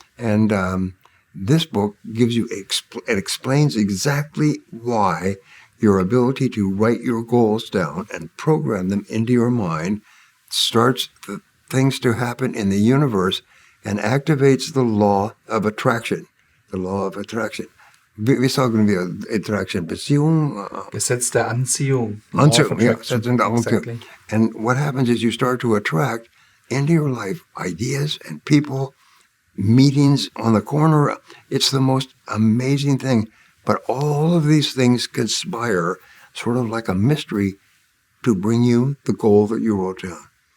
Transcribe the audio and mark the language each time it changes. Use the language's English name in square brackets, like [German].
[English] And this book gives you, it explains exactly why your ability to write your goals down and program them into your mind starts the things to happen in the universe and activates the law of attraction. The law of attraction. [German] Wir sagen wir Attraction, Beziehung. Gesetz der Anziehung. Anziehung, yeah, [English] exactly. And what happens is you start to attract into your life ideas and people, meetings on the corner. It's the most amazing thing. But all of these things conspire, sort of like a mystery, to bring you the goal that you wrote down.